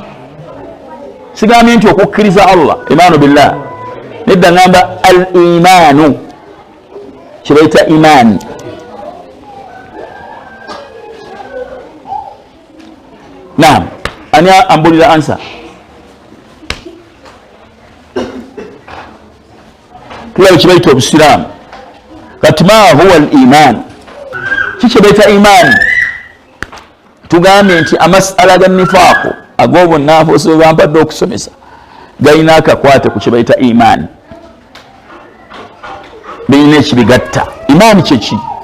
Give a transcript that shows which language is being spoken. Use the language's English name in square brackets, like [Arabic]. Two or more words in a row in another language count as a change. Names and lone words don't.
[Ganda] Sigambye nti okukkiriza Allah, [Arabic] إيمان بالله, [Ganda] nedda ngamba al-imaanu, kibayita imaani. Ani ambulira ansa? Tulabe kibayita obusiraamu. [Arabic] Kati ما هو الإيمان, [Ganda] kiki bayita imaani? Tugambye nti amasala ga nifaaqu ag'obunnanfuusi bwe bampadde okusomesa galina akakwate ku kibayita imaani, birina ekibigatta. Imaani kyeki?